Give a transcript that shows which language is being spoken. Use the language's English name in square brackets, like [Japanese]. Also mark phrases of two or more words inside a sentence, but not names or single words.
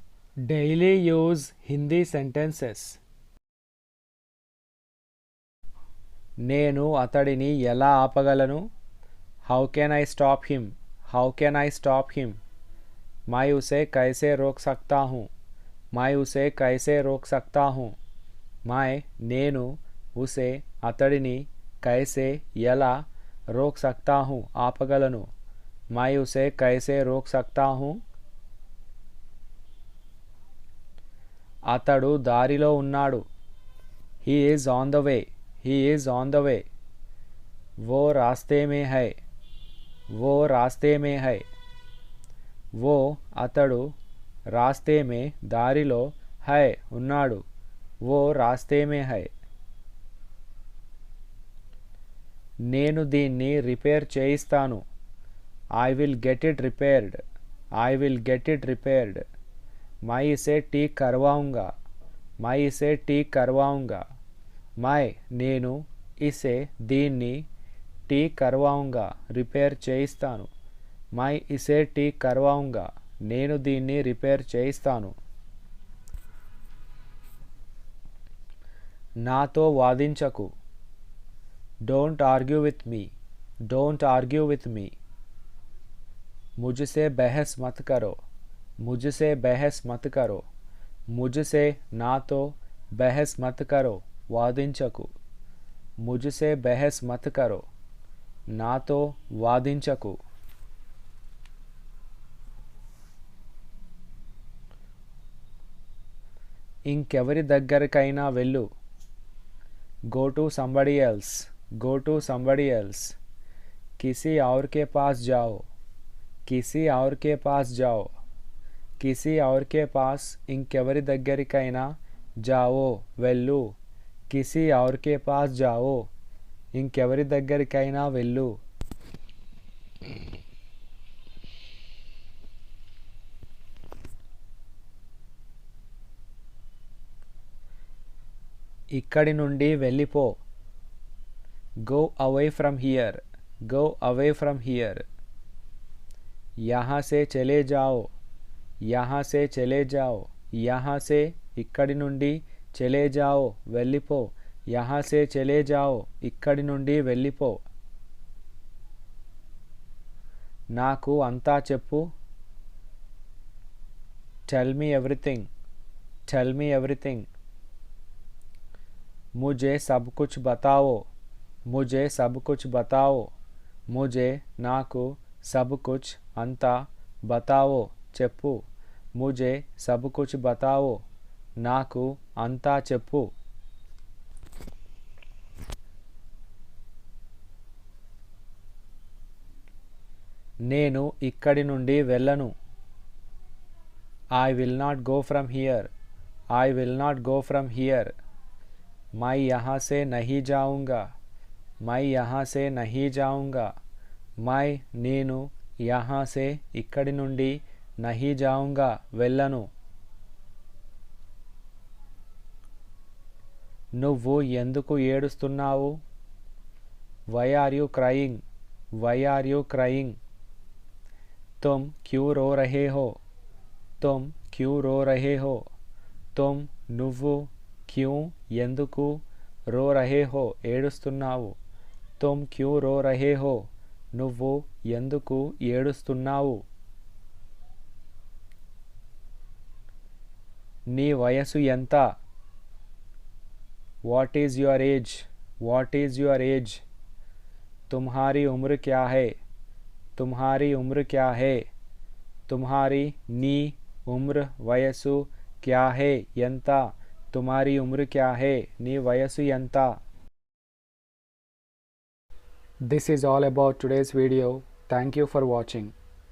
[English] Daily use Hindi sentences. [Telugu] నేను అతడిని ఎలా ఆపగలను? [English] How can I stop him? How can I stop him? [Hindi] मैं उसे कैसे रोक सकता हूँ? मैं उसे कैसे रोक सकता हूँ? मैं నేను उसे అతడిని कैसे ఎలా रोक सकता हूँ ఆపగలను? मैं उसे कैसे रोक सकता हूँ? [Telugu] అతడు దారిలో ఉన్నాడు. [English] He is on the way. He is on the way. [Hindi] वो रास्ते में है. वो रास्ते में है. वो అతడు రాస్తే में దారిలో है ఉన్నాడు. वो रास्ते में है. [Telugu] నేను దీన్ని రిపేర్ చేయిస్తాను. [English] I will get it repaired. I will get it repaired. [Hindi] मैं इसे ठीक करवाऊंगा. मैं इसे ठीक करवाऊंगा. मैं నేను इसे దీన్ని ठीक करवाऊंगा [Telugu] రిపేర్ చేయిస్తాను. [Hindi] मैं इसे ठीक करवाऊंगा [Telugu] నేను దీన్ని రిపేర్ చేయిస్తాను. నాతో వాదించకు. [English] Don't argue with me. Don't argue with me. [Hindi] मुझसे बहस मत करो. मुझसे बहस मत करो. मुझसे नातो बहस मत करो वादिंचकु. मुझसे बहस मत करो [Telugu] నాతో వాదించకు. ఇంకెవరి దగ్గరకైనా వెళ్ళు. [English] Go to somebody else. Go to somebody else. [Hindi] किसी और के पास जाओ. किसी और के पास जाओ. किसी और के पास [Telugu] ఇంకెవరి దగ్గరికైనా [Hindi] जाओ వెళ్ళు. किसी और के पास जाओ [Telugu] ఇంకెవరి దగ్గరికైనా వెళ్ళు. ఇక్కడి నుండి వెళ్ళిపో. [English] Go away from here. Go away from here. [Hindi] यहाँ से चले जाओ. यहाँ से चले जाओ. यहाँ से [Telugu] ఇక్కడి నుండి [Hindi] चले जाओ వెళ్ళిపో. यहाँ से चले जाओ [Telugu] ఇక్కడి నుండి వెళ్ళిపో. నాకు అంతా చెప్పు. [English] Tell me everything. Tell me everything. [Hindi] मुझे सब कुछ बताओ. मुझे सब कुछ बताओ. मुझे నాకు सब कुछ అంతా बताओ చెప్పు. मुझे सब कुछ बताओ [Telugu] నాకు అంతా చెప్పు. నేను ఇక్కడి నుండి వెళ్ళను. [English] I will not go from here. I will not go from here. [Hindi] मैं यहाँ से नहीं जाऊँगा. मैं यहाँ से नहीं जाऊँगा. मैं నేను यहाँ से [Telugu] ఇక్కడి నుండి [Hindi] नहीं जाऊँगा వెళ్ళను. [Telugu] నువ్వు ఎందుకు ఏడుస్తున్నావు? [English] Why are you crying? Why are you crying? [Hindi] तुम क्यों रो रहे हो? तुम क्यों रो रहे हो? तुम నువ్వు क्यों ఎందుకు रो रहे हो ఏడుస్తున్నావు. तुम क्यों रो रहे हो [Telugu] నువ్వు ఎందుకు ఏడుస్తున్నావు. నీ వయసు ఎంత? [English] What is your age? What is your age? [Hindi] तुम्हारी उम्र क्या है? तुम्हारी उम्र क्या है? तुम्हारी నీ उम्र వయసు क्या है ఎంత? तुम्हारी उम्र क्या है [Telugu] నీ వయసు ఎంత? [English] This is all about today's video. Thank you for watching.